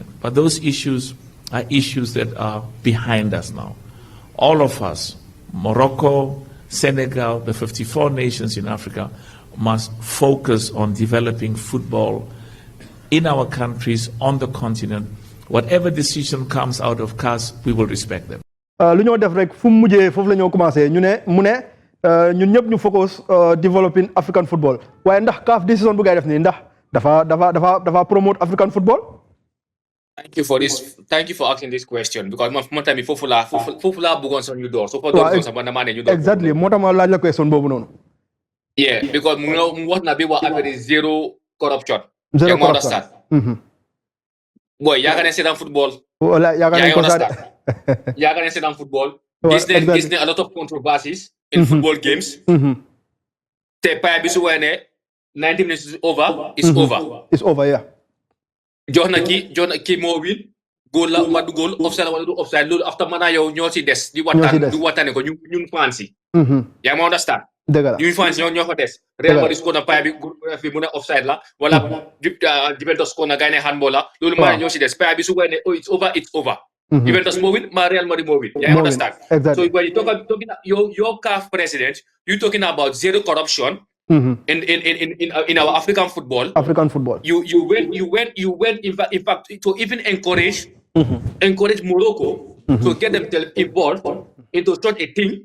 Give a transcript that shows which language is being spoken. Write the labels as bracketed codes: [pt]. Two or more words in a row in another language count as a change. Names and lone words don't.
[en] But those issues are issues that are behind us now. All of us, Morocco, Senegal, the 54 nations in Africa, must focus on developing football in our countries, on the continent. Whatever decision comes out of CAS, we will respect them. [wo] lu ñoo def rek fu mu mujjee foofu la ñoo commencé ñu ne mu ne ñun ñëpp ñu [en] focus developing African football [wo] waaye ndax CAF décision bu ngay def nii ndax dafa [en] promote African football. Thank you for this. Thank you for asking this question because [wo] mon tamit foofu laa bëggoon sax ñu door so fa door sax man damaa ne ñu door. Exactly moo tax ma laaj la question boobu noonu. [en] Yeah, because [wo] mu wax na bi wax affaire [en] zero corruption. Zero corruption. Boy, [wo] yaakaar ne seetaan football. Wala yaakaar ne ko sax yaakaar ne seetaan football. Gis ne [en] a lot of controversies in football games. [wo] Te pay bi su wee ne 90 [en] minutes is over. It's over, yeah. [wo] jox na kii moo win góol la ma du góol offside wala du offside loolu after man yow ñoo ci des di waxtaane ko ñun fans yi. yaa ma understand. dëgg la ñun fans ñoo fa des. Real Madrid ko na pay bi fi mu ne offside la wala Juventus ko na gay ne handball la loolu maa ñoo ci des pay bi su wee ne [en] it's over. [wo] Juventus moo win ma Real Madrid moo win. yaa ma understand. [en] So when you talking your CAF president, you talking about zero corruption. In our African football, you went in fact to even encourage Morocco to get them involved into such a thing.